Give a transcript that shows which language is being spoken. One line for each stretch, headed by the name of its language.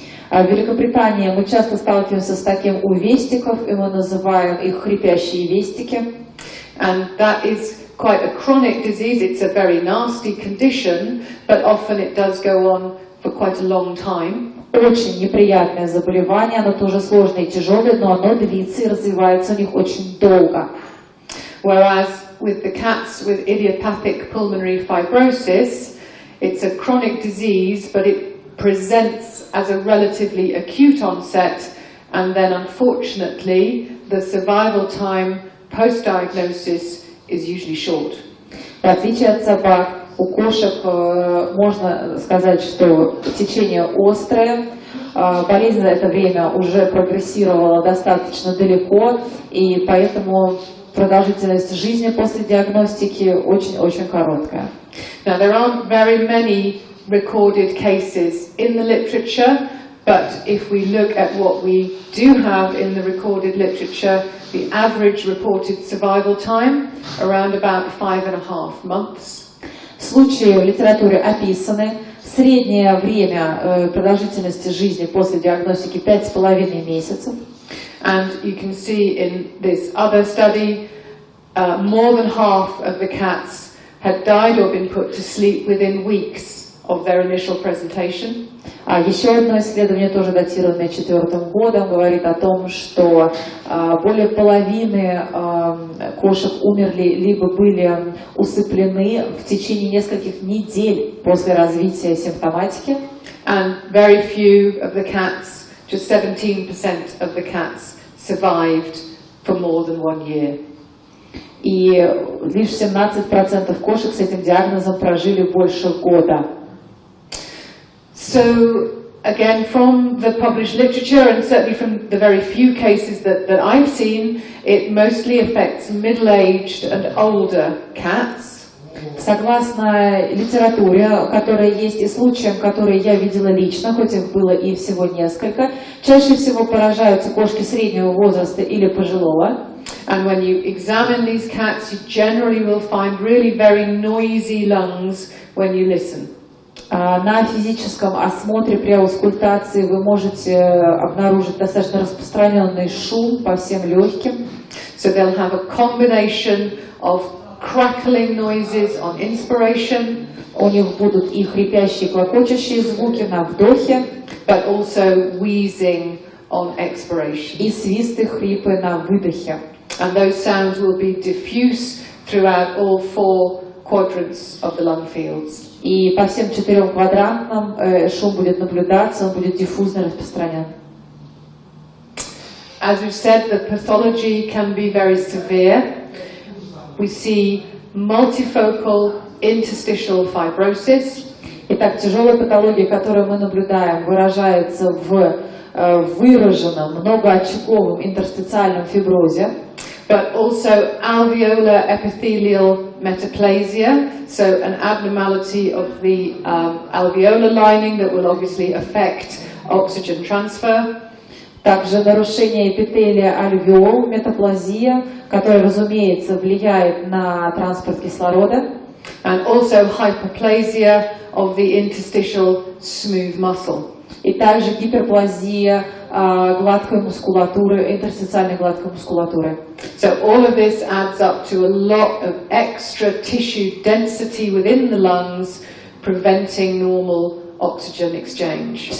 Russian: В Великобритании мы часто сталкиваемся с таким у вестиков, и мы называем их хрипящие вестики.
English: And that is quite a chronic disease. It's a very nasty condition, but often it does go on for quite a long time.
Russian: Очень неприятное заболевание, оно тоже сложное и тяжелое, но оно длится и развивается у них очень долго.
English: Whereas with the cats with idiopathic pulmonary fibrosis, it's a chronic disease, but it presents as a relatively acute onset, and then unfortunately the survival time post-diagnosis is usually short.
Russian: В отличие от собак, у кошек можно сказать, что течение острое, болезнь за это время уже прогрессировала достаточно далеко, и поэтому продолжительность жизни после диагностики очень-очень короткая.
English: Now there aren't very many recorded cases in the literature, but if we look at what we do have in the recorded literature, the average reported survival time around about 5.5 months.
Russian: Случаи в литературе описаны. Среднее время продолжительности жизни после диагностики 5,5 месяцев.
English: And you can see in this other study, more than half of the cats had died or been put to sleep within weeks of their initial presentation.
Russian: Еще одно исследование, тоже датированное 2004 годом, говорит о том, что более половины кошек умерли либо были усыплены в течение нескольких недель после развития симптоматики.
English: And very few of the cats, just 17% of the cats, survived for more than 1 year.
Russian: И лишь 17% кошек с этим диагнозом прожили больше года.
English: So, again, from the published literature, and certainly from the very few cases that I've seen, it mostly affects middle-aged and older cats.
Russian: Согласно литературе, которая есть, и случаям, которые я видела лично, хоть их было и всего несколько, чаще всего поражаются кошки среднего возраста или пожилого.
English: And when you examine these cats, you generally will find really very noisy lungs when you listen.
Russian: На физическом осмотре при аускультации вы можете обнаружить достаточно распространенный шум по всем легким.
English: So they'll have a combination of crackling noises on inspiration.
Russian: У них будут и хрипящие, клокочущие звуки на вдохе,
English: but also wheezing on expiration.
Russian: И свисты, хрипы на выдохе.
English: And those sounds will be diffuse throughout all 4 quadrants of the lung fields.
Russian: И по всем 4 квадрантам шум будет наблюдаться, он будет диффузно распространен.
English: As we've said, the pathology can be very severe. We see multifocal interstitial fibrosis.
Russian: Итак, тяжелая патология, которую мы наблюдаем, выражается в выраженном многоочаговом интерстициальном фиброзе.
English: But also alveolar epithelial metaplasia, so an abnormality of the alveolar lining that will obviously affect oxygen transfer.
Russian: Также нарушение эпителия альвеол, метаплазия, которая, разумеется, влияет на транспорт кислорода.
English: And also hyperplasia of the interstitial smooth muscle.
Russian: И также гиперплазия гладкой мускулатуры, интерстициальной гладкой мускулатуры.
English: So all of this adds up to a lot of extra tissue density within the lungs, preventing normal oxygen exchange.